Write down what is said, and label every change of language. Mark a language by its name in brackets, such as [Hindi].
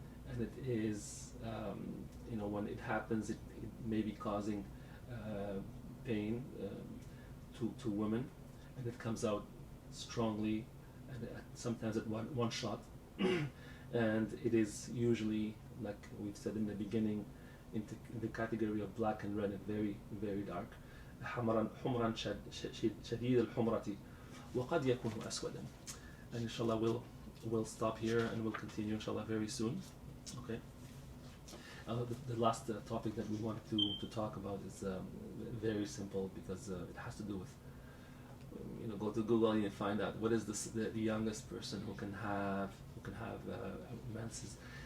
[English] and it is, when it happens, it may be causing pain to women, and it comes out strongly, and sometimes at one shot, and it is usually, like we've said in the beginning, in the category of black and red, and very, very dark. [Arabic] حمرا شديد الحمرة وقد يكون أسودا. [English] And inshallah we'll stop here and we'll continue inshallah very soon. Okay. The last topic that we wanted to talk about is very simple, because it has to do with, go to Google and find out what is the youngest person who can have menses.